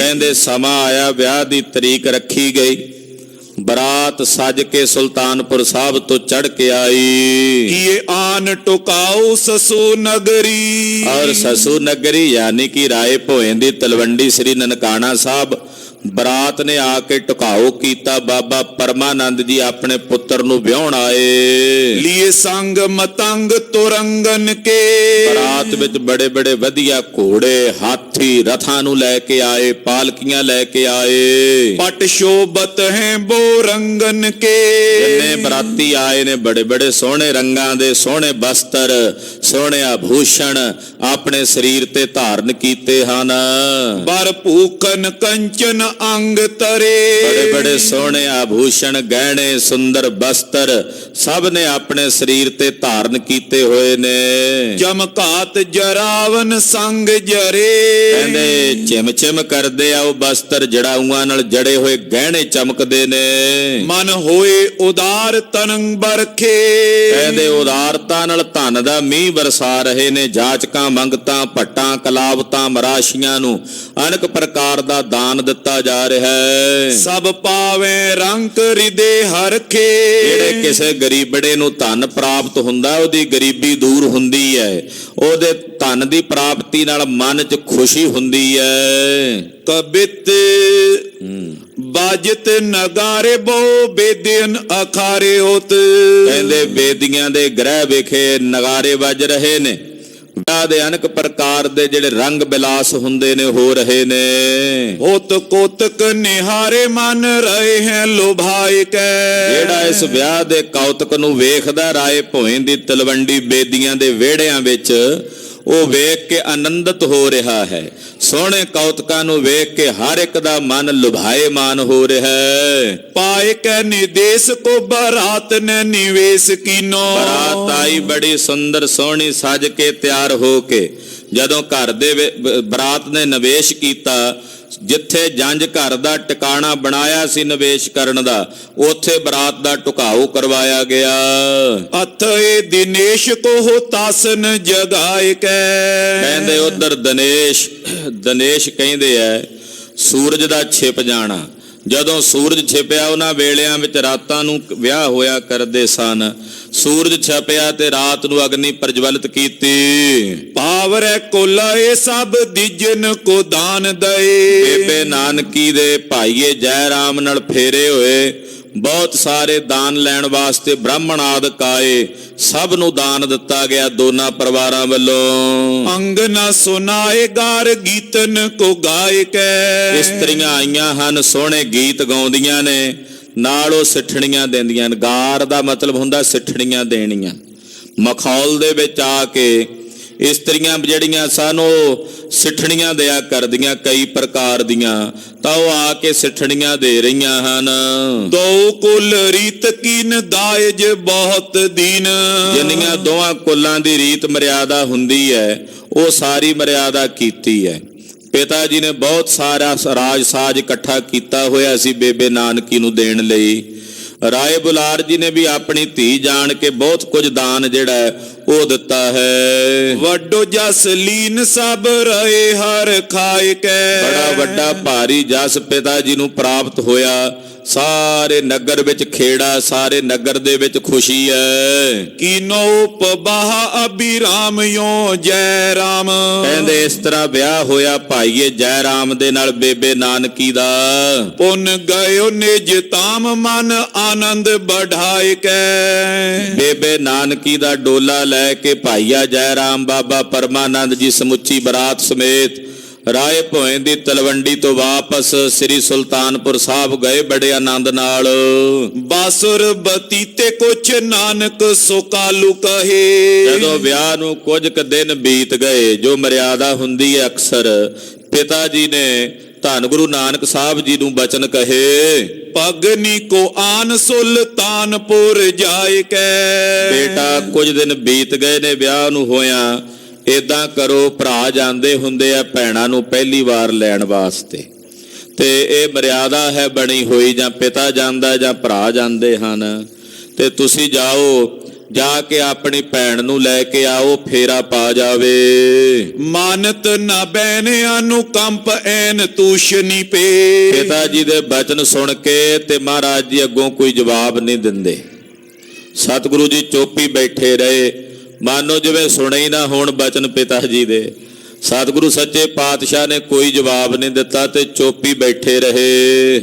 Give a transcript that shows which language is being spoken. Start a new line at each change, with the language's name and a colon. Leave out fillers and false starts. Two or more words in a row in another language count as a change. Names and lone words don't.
Punjabi: ਕਹਿੰਦੇ ਸਮਾਂ ਆਇਆ, ਵਿਆਹ ਦੀ ਤਰੀਕ ਰੱਖੀ ਗਈ, ਬਰਾਤ ਸਜ ਕੇ ਸੁਲਤਾਨਪੁਰ ਸਾਹਿਬ ਤੋਂ ਚੜ ਕੇ ਆਈ। ਇਹ ਆਨ ਟੁਕਾਓ ਸਸੂ ਨਗਰੀ। ਔਰ ਸਸੂ ਨਗਰੀ ਯਾਨੀ ਕਿ ਰਾਏ ਭੋਏ ਦੀ ਤਲਵੰਡੀ ਸ੍ਰੀ ਨਨਕਾਣਾ ਸਾਹਿਬ ਬਰਾਤ ਨੇ ਆ ਕੇ ਟਿਕਾਓ ਕੀਤਾ। ਬਾਬਾ ਪਰਮਾਨੰਦ ਜੀ ਆਪਣੇ ਪੁੱਤਰ ਨੂੰ ਵਿਆਹਣ ਆਏ।
Braj: लिए संग मतंग तुरंगन के,
Punjabi: ਬਰਾਤ ਵਿੱਚ ਬੜੇ ਬੜੇ ਵਧੀਆ ਘੋੜੇ, ਹਾਥੀ, ਰਥਾਂ ਨੂੰ ਲੈ ਕੇ ਆਏ, ਪਾਲਕੀਆਂ ਲੈ ਕੇ ਆਏ।
Braj: पट शोभत हैं बो रंगन के,
Punjabi: ਜਿੰਨੇ ਬਰਾਤੀ ਆਏ ਨੇ ਬੜੇ ਬੜੇ ਸੋਹਣੇ ਰੰਗਾਂ ਦੇ ਸੋਹਣੇ ਬਸਤਰ, ਸੋਹਣੇ ਆਭੂਸ਼ਣ ਆਪਣੇ ਸਰੀਰ ਤੇ ਧਾਰਨ ਕੀਤੇ ਹਨ।
Braj: बर भूखन कंचन अंग तरे,
Punjabi: ਬੜੇ ਬੜੇ ਸੋਹਣੇ ਆਭੂਸ਼ਣ, ਗਹਿਣੇ, ਸੁੰਦਰ ਬਸਤਰ ਸਭ ਨੇ ਆਪਣੇ ਸਰੀਰ ਤੇ ਧਾਰਨ ਕੀਤੇ ਹੋਏ ਨੇ।
Braj: चमकात जरावन संग जरे,
Punjabi: ਕਹਿੰਦੇ ਚਿਮ ਚਿਮ ਕਰਦੇ ਆ ਉਹ ਬਸਤਰ, ਜੜਾਊਆਂ ਨਾਲ ਜੜੇ ਹੋਏ ਗਹਿਣੇ ਚਮਕਦੇ ਨੇ।
Braj: मन होए उदार तनंग बरखे,
Punjabi: ਕਹਿੰਦੇ ਉਦਾਰਤਾ ਨਾਲ ਧਨ ਦਾ ਮੀਂਹ ਵਰਸਾ ਰਹੇ ਨੇ। ਜਾਚਕਾਂ, ਮੰਗਤਾਂ, ਭੱਟਾਂ, ਕਲਾਵਤਾਂ, ਮਰਾਸ਼ੀਆਂ ਨੂੰ ਅਨੇਕ ਪ੍ਰਕਾਰ ਦਾ ਦਾਨ ਦਿੱਤਾ ਜਾ ਰਿਹਾ ਹੈ।
Braj: सब पावे रंग हृदय हरखे,
Punjabi: ਜਿਹੜੇ ਕਿਸੇ ਗਰੀਬੜੇ ਨੂੰ ਧਨ ਪ੍ਰਾਪਤ ਹੁੰਦਾ ਉਹਦੀ ਗਰੀਬੀ ਦੂਰ ਹੁੰਦੀ ਹੈ। ਉਹਦੇ ਧਨ ਦੀ ਪ੍ਰਾਪਤੀ ਨਾਲ ਮਨ 'ਚ ਖੁਸ਼ੀ ਹੁੰਦੀ ਹੈ।
Braj: कबित बाजत नगारे बहु बेदियन अखारे होत,
Punjabi: ਕਹਿੰਦੇ ਬੇਦੀਆਂ ਦੇ ਗ੍ਰਹਿ ਵਿਖੇ ਨਗਾਰੇ ਵੱਜ ਰਹੇ ਨੇ। ਵਿਆਹ ਦੇ ਅਨੇਕ ਪ੍ਰਕਾਰ ਦੇ ਜਿਹੜੇ ਰੰਗ ਬਿਲਾਸ ਹੁੰਦੇ ਨੇ ਹੋ ਰਹੇ ਨੇ।
Braj: होत कोतक निहारे मन रहे हैं लुभाए कै,
Punjabi: ਜਿਹੜਾ ਇਸ ਵਿਆਹ ਦੇ ਕੌਤਕ ਨੂੰ ਵੇਖਦਾ ਰਾਏ ਭੋਏ ਦੀ ਤਲਵੰਡੀ ਬੇਦੀਆਂ ਦੇ ਵਿਹੜਿਆਂ ਵਿੱਚ, ਉਹ ਵੇਖ ਕੇ ਆਨੰਦਿਤ ਹੋ ਰਿਹਾ ਹੈ। ਸੋਹਣੇ ਕੌਤਕਾਂ ਨੂੰ ਵੇਖ ਕੇ ਹਰ ਇੱਕ ਦਾ ਮਨ ਲੁਭਾਏਮਾਨ ਹੋ ਰਿਹਾ ਹੈ।
Braj: पाए कै निदेश को बारात ने निवेश कीनो,
Punjabi: ਬਰਾਤ ਆਈ ਬੜੀ ਸੁੰਦਰ ਸੋਹਣੀ ਸਜ ਕੇ ਤਿਆਰ ਹੋ ਕੇ। ਜਦੋਂ ਘਰ ਦੇ ਬਰਾਤ ਨੇ ਨਿਵੇਸ਼ ਕੀਤਾ, ਜਿੱਥੇ ਜੰਝ ਘਰ ਦਾ ਟਿਕਾਣਾ ਬਣਾਇਆ ਸੀ ਨਿਵੇਸ਼ ਕਰਨ ਦਾ, ਉੱਥੇ ਬਰਾਤ ਦਾ ਢੁਕਾਓ ਕਰਵਾਇਆ ਗਿਆ।
Braj: अथए दिनेश को हो तासन जगाए कै,
Punjabi: ਕਹਿੰਦੇ ਉਧਰ ਦਿਨੇਸ਼ ਕਹਿੰਦੇ ਐ ਸੂਰਜ ਦਾ ਛਿਪ ਜਾਣਾ। ਜਦੋਂ ਸੂਰਜ ਛਿਪਿਆ ਉਹਨਾਂ ਵੇਲਿਆਂ ਵਿੱਚ ਰਾਤਾਂ ਨੂੰ ਵਿਆਹ ਹੋਇਆ ਕਰਦੇ ਸਨ। ਸੂਰਜ ਛਿਪਿਆ ਤੇ ਰਾਤ ਨੂੰ ਅਗਨੀ ਪ੍ਰਜਵਲਿਤ ਕੀਤੀ।
Braj: पावरे को लए सब दिजन को दान दए,
Punjabi: ਬੇਬੇ ਨਾਨਕੀ ਦੇ ਭਾਈਏ ਜੈ ਰਾਮ ਨਾਲ ਫੇਰੇ ਹੋਏ ਬਹੁਤ ਸਾਰੇ ਦਾਨ ਲੈਣ ਵਾਸਤੇ ਬ੍ਰਾਹਮਣ ਆਦਿਕ ਆਏ। ਸਭ ਨੂੰ ਦਾਨ ਦਿੱਤਾ ਗਿਆ ਦੋਨਾਂ ਪਰਿਵਾਰਾਂ ਵੱਲੋਂ।
Braj: अंग न सुनाए गार गीतन को गाय कै,
Punjabi: ਇਸਤਰੀਆਂ ਆਈਆਂ ਹਨ, ਸੋਹਣੇ ਗੀਤ ਗਾਉਂਦੀਆਂ ਨੇ, ਨਾਲ ਉਹ ਸਿੱਠਣੀਆਂ ਦਿੰਦੀਆਂ ਨੇ। ਗਾਰ ਦਾ ਮਤਲਬ ਹੁੰਦਾ ਸਿੱਠਣੀਆਂ ਦੇਣੀਆਂ। ਮਖੌਲ ਦੇ ਵਿੱਚ ਆ ਕੇ ਇਸਤਰੀਆਂ ਜਿਹੜੀਆਂ ਸਨ ਉਹ ਸਿੱਠਣੀਆਂ ਦਿਆ ਕਰਦੀਆਂ ਕਈ ਪ੍ਰਕਾਰ ਦੀਆਂ, ਤਾਂ ਉਹ ਆ ਕੇ ਸਿੱਠਣੀਆਂ ਦੇ ਰਹੀਆਂ ਹਨ।
Braj: दो कुल रीत कीन दायज बहुत दीन,
Punjabi: ਜਿੰਨੀਆਂ ਦੋਵਾਂ ਕੁਲਾਂ ਦੀ ਰੀਤ ਮਰਿਆਦਾ ਹੁੰਦੀ ਹੈ ਉਹ ਸਾਰੀ ਮਰਿਆਦਾ ਕੀਤੀ ਹੈ। ਪਿਤਾ ਜੀ ਨੇ ਬਹੁਤ ਸਾਰਾ ਰਾਜ ਸਾਜ ਇਕੱਠਾ ਕੀਤਾ ਹੋਇਆ ਸੀ ਬੇਬੇ ਨਾਨਕੀ ਨੂੰ ਦੇਣ ਲਈ। ਰਾਏ ਬੁਲਾਰ ਜੀ ਨੇ ਵੀ ਆਪਣੀ ਧੀ ਜਾਣ ਕੇ ਬਹੁਤ ਕੁਝ ਦਾਨ ਜਿਹੜਾ ਹੈ ਉਹ ਦਿੱਤਾ ਹੈ।
Braj: वड्डो जस लीन सब रहे हर खाए कै,
Punjabi: ਬੜਾ ਵੱਡਾ ਭਾਰੀ ਜਸ ਪਿਤਾ ਜੀ ਨੂੰ ਪ੍ਰਾਪਤ ਹੋਇਆ। ਸਾਰੇ ਨਗਰ ਵਿੱਚ ਖੇੜਾ, ਸਾਰੇ ਨਗਰ ਦੇ ਵਿੱਚ ਖੁਸ਼ੀ ਹੈ।
Braj: कीनो उपबाह अभिराम यो जय राम,
Punjabi: ਕਹਿੰਦੇ ਇਸ ਤਰ੍ਹਾਂ ਵਿਆਹ ਹੋਇਆ ਭਾਈਏ ਜੈ ਰਾਮ ਦੇ ਨਾਲ ਬੇਬੇ ਨਾਨਕੀ ਦਾ।
Braj: पुन गयो निज ताम मन आनंद बढ़ाए कै,
Punjabi: ਬੇਬੇ ਨਾਨਕੀ ਦਾ ਡੋਲਾ ਲੈ ਕੇ ਭਾਈਆ ਜੈ ਰਾਮ ਬਾਬਾ ਪਰਮਾਨੰਦ ਜੀ ਸਮੁੱਚੀ ਬਰਾਤ ਸਮੇਤ ਰਾਏ ਭੋਏ ਦੀ ਤਲਵੰਡੀ ਤੋਂ ਵਾਪਸ ਸ੍ਰੀ ਸੁਲਤਾਨਪੁਰ ਸਾਹਿਬ ਗਏ ਬੜੇ ਆਨੰਦ ਨਾਲ।
Braj: बासुर बतीते कुछ नानक सुकालू कहे,
Punjabi: ਜਦੋਂ ਵਿਆਹ ਨੂੰ ਕੁਝ ਕੁ ਦਿਨ ਬੀਤ ਗਏ, ਜੋ ਮਰਿਆਦਾ ਹੁੰਦੀ ਹੈ ਅਕਸਰ, ਪਿਤਾ ਜੀ ਨੇ ਧੰਨ ਗੁਰੂ ਨਾਨਕ ਸਾਹਿਬ ਜੀ ਨੂੰ ਬਚਨ ਕਹੇ।
Braj: पगनी को आन सुल्तानपुर जाए कै,
Punjabi: ਬੇਟਾ ਕੁਝ ਦਿਨ ਬੀਤ ਗਏ ਨੇ ਵਿਆਹ ਨੂੰ ਹੋਇਆ, ਏਦਾਂ ਕਰੋ ਭਰਾ ਜਾਂਦੇ ਹੁੰਦੇ ਆ ਭੈਣਾਂ ਨੂੰ ਪਹਿਲੀ ਵਾਰ ਲੈਣ ਵਾਸਤੇ, ਤੇ ਇਹ ਮਰਿਆਦਾ ਹੈ ਬਣੀ ਹੋਈ, ਜਾਂ ਪਿਤਾ ਜਾਂਦਾ ਜਾਂ ਭਰਾ ਜਾਂਦੇ ਹਨ, ਤੇ ਤੁਸੀਂ ਜਾਓ, ਜਾ ਕੇ ਆਪਣੀ ਭੈਣ ਨੂੰ ਲੈ ਕੇ ਆਓ, ਫੇਰਾ ਪਾ ਜਾਵੇ।
Braj: मानत न बैन अनुकंप एन तूशनी पे,
Punjabi: ਪਿਤਾ ਜੀ ਦੇ ਬਚਨ ਸੁਣ ਕੇ ਤੇ ਮਹਾਰਾਜ ਜੀ ਅੱਗੋਂ ਕੋਈ ਜਵਾਬ ਨਹੀਂ ਦਿੰਦੇ। ਸਤਿਗੁਰੂ ਜੀ ਚੁੱਪ ਹੀ ਬੈਠੇ ਰਹੇ, ਮਾਨੋ ਜਿਵੇਂ ਸੁਣੇ ਹੀ ਨਾ ਹੋਣ ਬਚਨ ਪਿਤਾ ਜੀ ਦੇ। ਸਤਿਗੁਰੂ ਸੱਚੇ ਪਾਤਸ਼ਾਹ ਨੇ ਕੋਈ ਜਵਾਬ ਨਹੀਂ ਦਿੱਤਾ ਤੇ ਚੁੱਪ ਹੀ ਬੈਠੇ ਰਹੇ।